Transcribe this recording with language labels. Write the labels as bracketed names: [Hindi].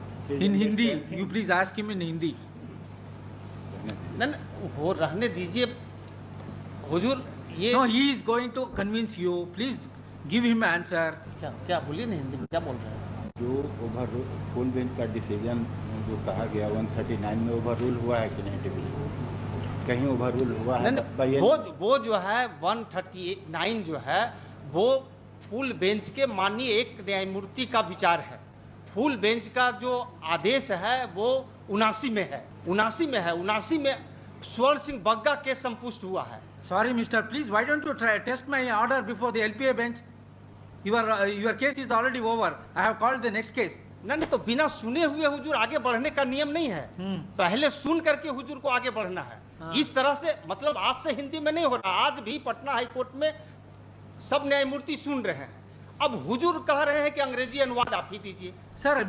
[English] In Hindi, you please ask him in Hindi. [Hindi] नहीं वो रहने दीजिए हुजूर। ये [English] No, he is going to convince you. Please give him answer. [Hindi] क्या क्या बोलिए ना हिंदी में, क्या बोल रहे हैं? जो ओवर फुल बेंच का डिसीजन जो कहा गया 139 में ओवर रूल हुआ है कि नहीं डिवीजन? कहीं ओवर रूल हुआ है? नहीं, बताइए। वो जो है 139 जो है वो फुल बेंच के माननीय एक न्यायमूर्ति का विचार है। फुल बेंच का जो आदेश है वो 79 में है, 79 में स्वर्ण सिंह बग्गा केस संपुष्ट हुआ है। [English] Sorry, Mister. Please, why don't you test my order before the LPA bench? Your case is already over. I have called the next case. [Hindi] नहीं तो बिना सुने हुए हुजूर आगे बढ़ने का नियम नहीं है। पहले सुन करके हुजूर को आगे बढ़ना है। हाँ। इस तरह से मतलब आज से हिंदी में नहीं हो रहा। आज भी पटना हाई कोर्ट में सब न्यायमूर्ति सुन रहे हैं। अब हुजूर कह रहे हैं कि अंग्रेजी अनुवाद आप ही दीजिए। [English] Sir,